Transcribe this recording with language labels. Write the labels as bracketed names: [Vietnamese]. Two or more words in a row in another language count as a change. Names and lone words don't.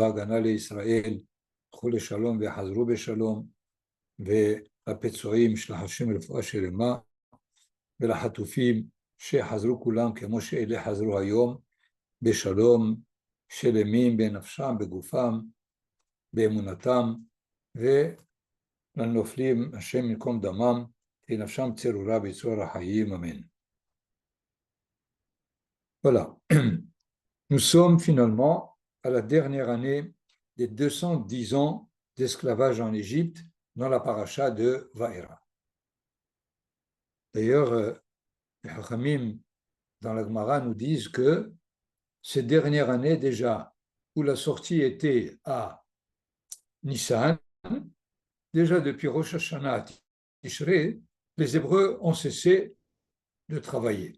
[Hebrew] ההגנה לישראל, ילכו לשלום ויחזרו בשלום, והפצועים של השם רפואה שלמה, ולחטופים שחזרו כולם כמו שאלה חזרו היום, בשלום, שלמים בנפשם, בגופם, באמונתם, ולנופלים השם ינקום דמם, תהי נפשם צרורה בצרור החיים, אמן. [French] Voilà. Nous sommes finalement à la dernière année des 210 ans d'esclavage en Égypte dans la paracha de Vaïra. D'ailleurs, les Chachamim dans la Gemara nous disent que ces dernières années déjà, où la sortie était à Nissan, déjà depuis Rosh Hashanah, Tishrei, les Hébreux ont cessé de travailler.